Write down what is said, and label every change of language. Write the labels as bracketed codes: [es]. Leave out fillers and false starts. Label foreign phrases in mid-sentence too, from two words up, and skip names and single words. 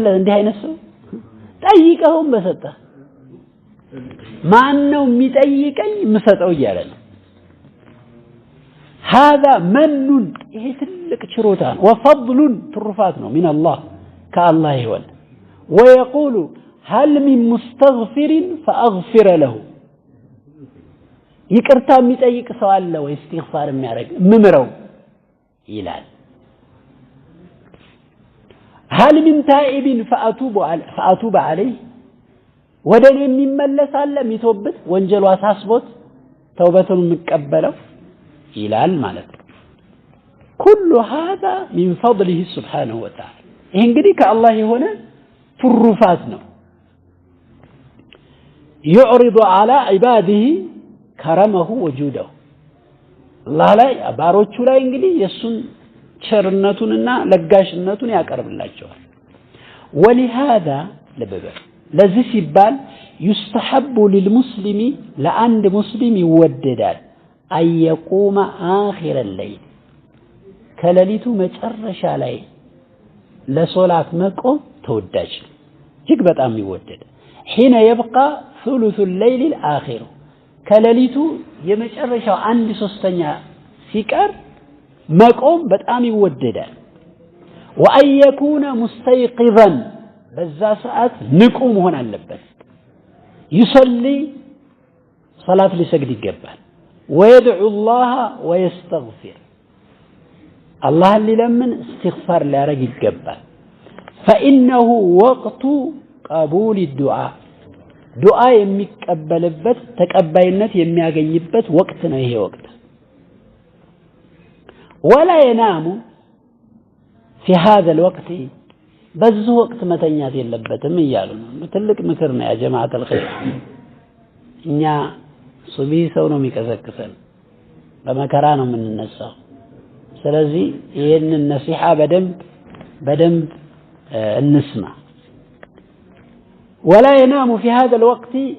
[am] እንዲህ አይነት ሰው ጠይቀውም በሰጠ ማን ነው የሚጠይቀኝ የምሰጠው እያለ ነው። [ar] هذا من [am] ይሄ ትልቅ ችሮታ ነው። وفضل ትሩፋት ነው [ar] من الله [am] ከአላህ ይሆን [ar] ويقول هل من مستغفر فأغفر له [am] ይቅርታ የሚጠይቅ ሰው አለ ወይ استغفار የሚያደርግ ምምረው ይላል። [ar] هل من تائب فأتوب عليه [am] ወደኔ የሚመለስ አለ የሚተውበት ወንጀሉ አሳስቦት ተውበቱን የሚቀበለው ይላል ማለት ነው። [ar] كل هذا من فضله سبحانه وتعالى [am] ይሄ እንግዲህ ከአላህ የሆነ ትሩፋት ነው። [ar] يعرض على عباده كرمه وجوده الله [am] ላይ ባሮቹ ላይ እንግዲህ የሱን ቸርነቱንና ለጋሽነቱን ያቀርብላቸዋል። ولهذا ለዚህ ሲባል [ar] يستحب للمسلم لعند مسلم [am] ይወደዳል [ar] أن يقوم آخر الليل [am] ከሌሊቱ መጨረሻ ላይ ለሶላት መቆም ተወዳጅ እጅግ በጣም ይወደድ [ar] حين يبقى ثلث الليل الآخر [am] ከሌሊቱ የመጨረሻው 1/3 ሲቀር መቆም በጣም ይወደዳል [ar] وأن يكون مستيقظا [am] በዛ ሰዓት ንቁ መሆን አለበት [ar] يصلي صلاة [am] ሊሰግድ ይገባል [ar] ويدعو الله ويستغفر الله لمن [am] استغفار ሊያረግ ይገባል [ar] فإنه وقت قبول الدعاء دعاء [am] የሚቀበልበት ተቀባይነት የሚያገኝበት ወቅት ነው ይሄ ወቅት [ar] ولا ينام في هذا الوقت [am] በዚህ ወቅት መተኛት የለበትም ይያሉ ነው ትልቅ ምክር ነው ያ ጀማዓት الخير እኛ ሱቢ ሰው ነው የሚቀሰቅሰን በመከራ ነው የምንነሳው ስለዚህ ይሄንን ነሲሃ በደንብ እንስማ [ar] ولا ينام في هذا الوقت